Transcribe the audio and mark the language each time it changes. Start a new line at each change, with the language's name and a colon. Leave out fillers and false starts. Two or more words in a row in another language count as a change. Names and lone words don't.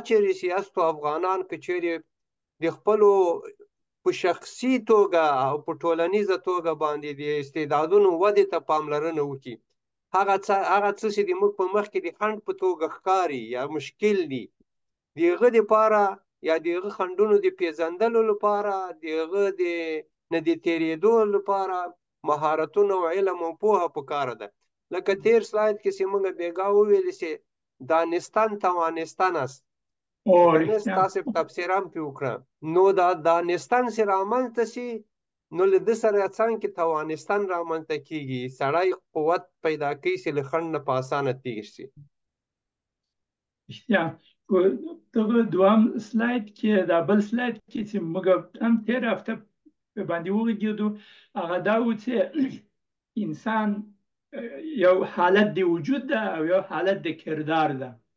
Pashto: چیرې چې یاستو افغانان که چیرې د خپلو په شخصي توګه او په ټولنیزه توګه باندې د استعدادونو ودې ته پاملرنه وکړي، هغه څه چې د موږ په مخ کې د خنډ په توګه ښکاري یا مشکل دي، د هغه دپاره یا د هغه خنډونو د پېژندلو لپاره، د هغه د نه د تېرېدو لپاره مهارتونه او علم او پوهه پکاره ده. لکه تېر سلاید کې چې موږ بېګا وویلې چې
Persian: دانستن توانستن است،
Pashto: تاسو تفسیر هم پرې وکړه. نو دا دانستن چې رامنځته شي، نو له ده سره څنګ کې توانستن رامنځته کېږي، سړی قوت پیدا کوي چې له خنډ نه په اسانه تېر شي. رښتیا دغه دویم سلاید کې، دا بل سلاید کې چې موږ هم تېره هفته باندې وغږېدو، هغه دا و چې انسان یو حالت د وجود ده او یو حالت د کردار ده،